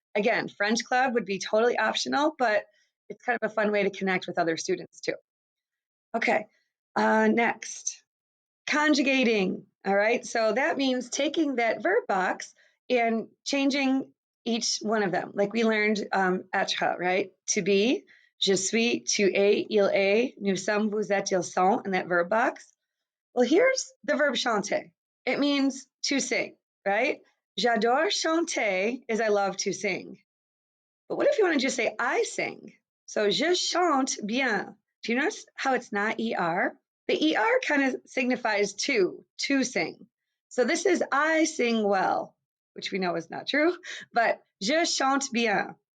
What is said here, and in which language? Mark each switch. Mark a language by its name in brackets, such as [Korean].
[English] Again, French Club would be totally optional, but it's kind of a fun way to connect with other students too. Okay, next. Conjugating, all right? So that means taking that verb box and changing each one of them. Like we learned être, right? To be, [French] je suis, tu es, il est, nous sommes, vous êtes, ils sont, [English] in that verb box. Well, here's the verb chanter. It means to sing, right? [French] J'adore chanter [English] is I love to sing. But what if you want to just say I sing? So [French] je chante bien. [English] Do you notice how it's not er? The er kind of signifies to sing. So this is I sing well, which we know is not true, but [French] je chante bien.